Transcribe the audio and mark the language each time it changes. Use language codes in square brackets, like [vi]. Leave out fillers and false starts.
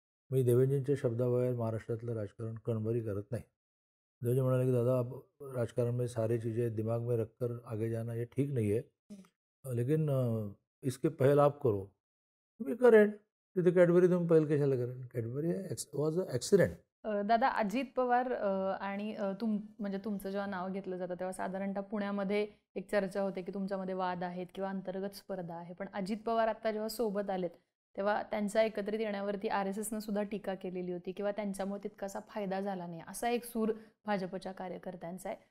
[mr] मी देवेंजींच्या शब्दाबाहेर महाराष्ट्रातलं राजकारण कणभरी करत नाही. देवेंजी म्हणाले की दादा [hi] राजकारण में सारी चीज़ें दिमाग में रखकर आगे जाना ये ठीक नहीं है, लेकिन इसके पहल आप करो. [mr] मी करेन. तिथे कॅडबरी तुम्ही पहिल कशाला करेन? [en] Cadbury was a accident. [mr] दादा, अजित पवार आणि म्हणजे तुमचं जेव्हा नाव घेतलं जातं तेव्हा साधारणतः पुण्यामध्ये एक चर्चा होते की तुमच्यामध्ये वाद आहेत किंवा अंतर्गत स्पर्धा आहे. पण अजित पवार आता जेव्हा सोबत आलेत तेव्हा त्यांच्या एकत्रित येण्यावरती RSSनं सुद्धा टीका केलेली होती किंवा त्यांच्यामुळे तितकासा फायदा झाला नाही, असा एक सूर भाजपच्या कार्यकर्त्यांचा आहे.